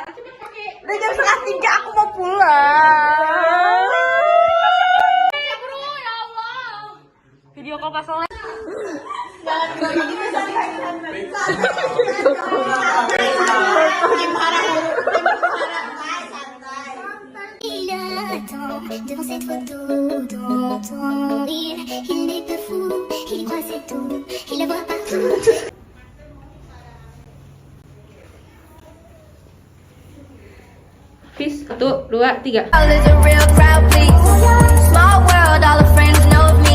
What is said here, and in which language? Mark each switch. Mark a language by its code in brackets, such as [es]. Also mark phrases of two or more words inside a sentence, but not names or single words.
[id] Udah jam 2:30 aku mau pulang. Ya Allah. [en] Video call [id] pas selesai. [fr] Il attend devant cette photo dans ton lit. Il n'est pas fou, il croit c'est tout, il la voit partout. [en] Peace, 1, 2, 3. There's a real crowd, please. Small world, all the friends know of me.